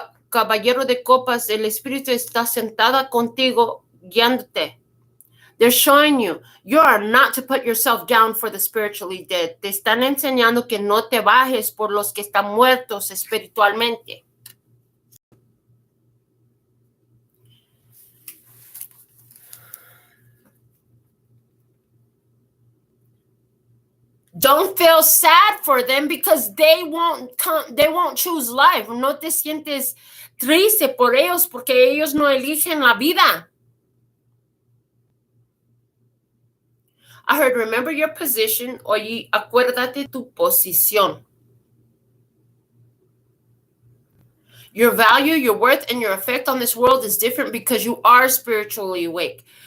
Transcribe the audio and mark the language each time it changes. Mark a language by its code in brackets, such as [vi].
[es] Caballero de Copas, el Espíritu está sentada contigo, guiándote. [en] They're showing you are not to put yourself down for the spiritually dead. [es] Te están enseñando que no te bajes por los que están muertos espiritualmente. [en] Don't feel sad for them because they won't choose life. [es] No te sientes triste por ellos porque ellos no eligen la vida. [en] I heard, remember your position. [es] Oye, acuérdate tu posición. [en] Your value, your worth, and your effect on this world is different because you are spiritually awake.